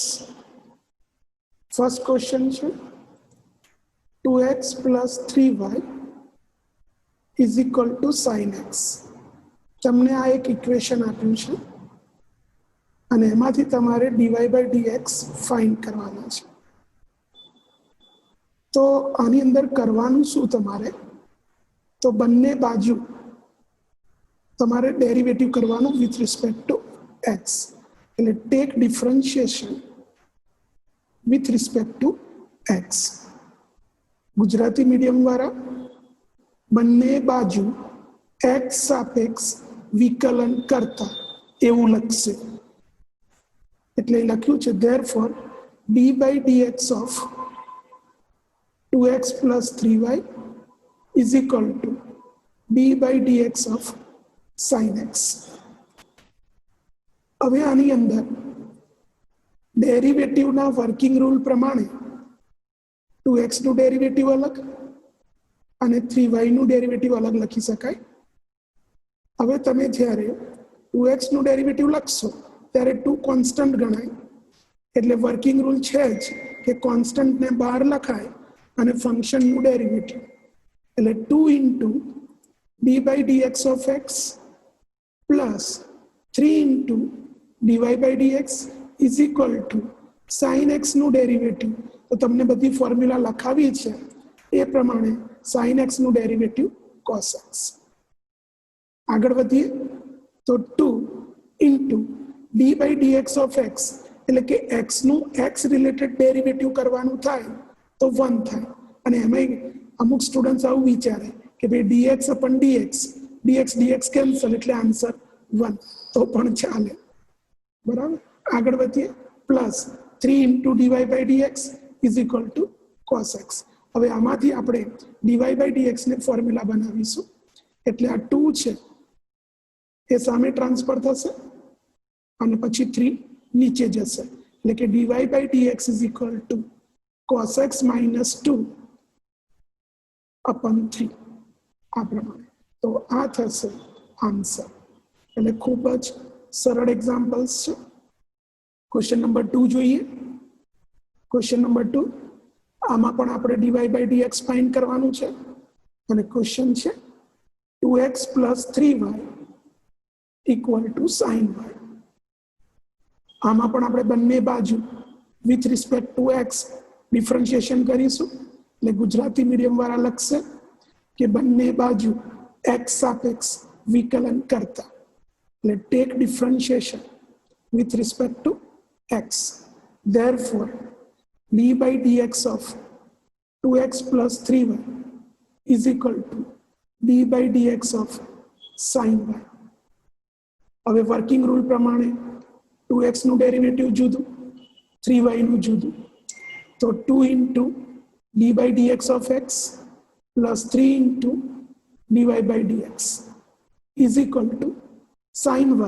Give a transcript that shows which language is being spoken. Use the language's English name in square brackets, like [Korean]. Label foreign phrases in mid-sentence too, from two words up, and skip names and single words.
[English] First question છે 2x plus 3y is equal to sin x. [Gujarati] તમને આ એક ઇક્વેશન આપ્યું છે અને એમાંથી તમારે [English] dy by dx find [Gujarati] કરવાના છે। તો આની અંદર કરવાનું શું તમારે, તો બંને બાજુ તમારે ડેરિવેટિવ કરવાનું [English] with respect to x, [Gujarati] એટલે [English] take differentiation with respect to x. [Gujarati] ગુજરાતી મીડિયમ વાળા બંને બાજુ x સાપેક્ષ વિકલન કરતા એવું લખશે, એટલે લખ્યું છે [English] therefore d by dx of 2x plus 3y is equal to d by dx of sin x। [Gujarati] હવે આની અંદર ડેરિવેટિવના [English] working rule [Gujarati] પ્રમાણે 2x નું ડેરિવેટિવ અલગ અને 3y નું ડેરિવેટિવ અલગ લખી શકાય। હવે તમે જ્યારે 2x નું ડેરિવેટિવ લખશો ત્યારે 2 કોન્સ્ટન્ટ ગણાય, એટલે [English] working rule [Gujarati] છે જ કે કોન્સ્ટન્ટને બહાર લખાય અને ફંક્શનનું ડેરિવેટિવ, એટલે [English] 2 into d by dx of x plus 3 into dy by dx is equal to sin x [Gujarati] નું ડેરિવેટિવ। તો તમને બધી ફોર્મ્યુલા લખાવી છે એ પ્રમાણે sin x નું [English] derivative cos x. [Gujarati] આગળ વધીએ તો [English] 2 into d by dx of x, [Gujarati] એટલે કે x નું x [English] related derivative [Gujarati] કરવાનું થાય તો 1 થાય, અને એમાં અમુક સ્ટુડન્ટ્સ આવું વિચારે કે ભાઈ [English] dx upon dx dx cancel [Gujarati] એટલે આન્સર 1, તો પણ ચાલે। બરાબર, આગળ વધીએ [English] plus 3 into dy by dx is equal to cos x. [Gujarati] હવે આમાંથી આપણે [English] dy by dx [Gujarati] ને ફોર્મ્યુલા બનાવીશું, એટલે આ 2 છે એ સામે ટ્રાન્સફર થશે અને પછી 3 નીચે જશે, એટલે કે [English] dy by dx is equal to cos x minus 2 upon 3 [Gujarati] આ પ્રમાણે। તો આ થશે આન્સર, એટલે ખૂબ જ સરળ એક્ઝામ્પલ્સ છે। [English] question number 2 [Gujarati] જોઈએ। [English] question number 2 [Gujarati] આમાં પણ આપણે dy by dx ફાઇન્ડ કરવાનું છે અને ક્વેશ્ચન છે [English] 2x plus 3y equal to sin y। [Gujarati] આમાં પણ આપણે બંને બાજુ [English] with respect to x differentiation [Gujarati] કરીશું, એટલે ગુજરાતી મીડિયમ વાળા લખશે કે બંને બાજુ x સાપેક્ષ વિકલન કરતા, એટલે [English] take differentiation with respect to x, therefore d by dx of 2x plus 3y is equal to d by dx of sin y. [Gujarati] હવે [English] working rule [Gujarati] પ્રમાણે 2x નું ડેરિવેટિવ જુદું 3y નું જુદું, તો [English] 2 into d by dx of x plus 3 into dy by dx is equal to sin y।